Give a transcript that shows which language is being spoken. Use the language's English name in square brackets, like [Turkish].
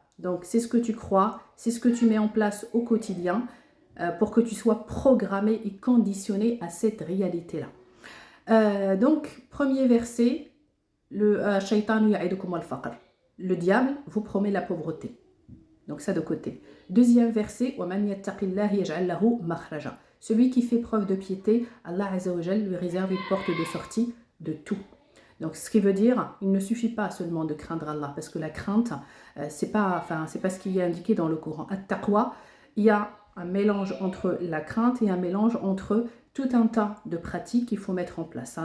[French] Donc c'est ce que tu crois, c'est ce que tu mets en place au quotidien pour que tu sois programmé et conditionné à cette réalité-là. Donc premier verset, le [Arabic] shaytan ya'idukum al-faqr. [French] Le diable vous promet la pauvreté. Donc ça de côté. Deuxième verset, [Arabic] وَمَنْ يَتَّقِ اللَّهِ يَجْعَلْ لَهُ مَخْرَجًا. [French] Celui qui fait preuve de piété, Allah [Arabic] Azza wa Jal [French] lui réserve une porte de sortie de tout. Donc ce qui veut dire, il ne suffit pas seulement de craindre Allah, parce que la crainte, c'est pas ce qui est indiqué dans le Coran. At-taqwa, il y a un mélange entre la crainte et un mélange entre tout un tas de pratiques qu'il faut mettre en place.